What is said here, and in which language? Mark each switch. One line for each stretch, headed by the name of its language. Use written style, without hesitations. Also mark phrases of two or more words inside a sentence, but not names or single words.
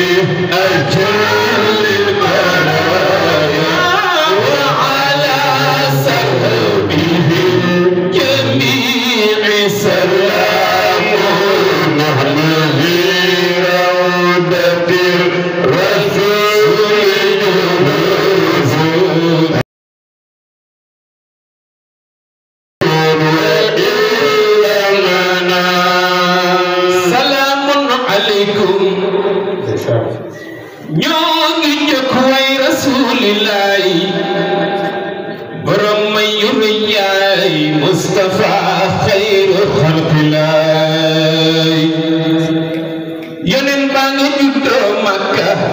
Arabic: أجل البرايا وعلى صحبه جميع سلام نحن في روضة الرسول جلوس وإلا لنا سلام عليكم
Wolof: ñoo ngi njëkk way rasulillahi borom may yuru yaay Mustafa
Arabic: خير خلق الله
Wolof: yeneen baa nga juddoo Makka